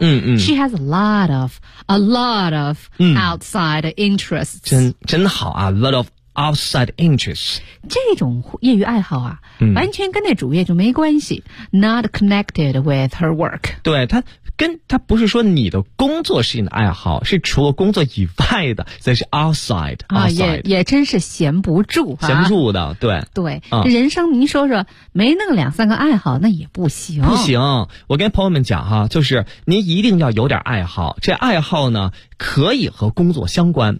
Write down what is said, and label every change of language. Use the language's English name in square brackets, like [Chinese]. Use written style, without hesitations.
[English] She has a lot of outside interests。 [Chinese] 真好啊， [English] lot ofOutside interests， [Chinese] 这种业余爱好啊、完全跟那主业就没关系。 [English] Not connected with her work。 [Chinese] 对，他不是说你的工作是你的爱好，是除了工作以外的，所以是 outside、也真是闲不住、闲不住的。对对、人生您说说没那个两三个爱好那也不行。不行，我跟朋友们讲哈，就是您一定要有点爱好，这爱好呢可以和工作相关，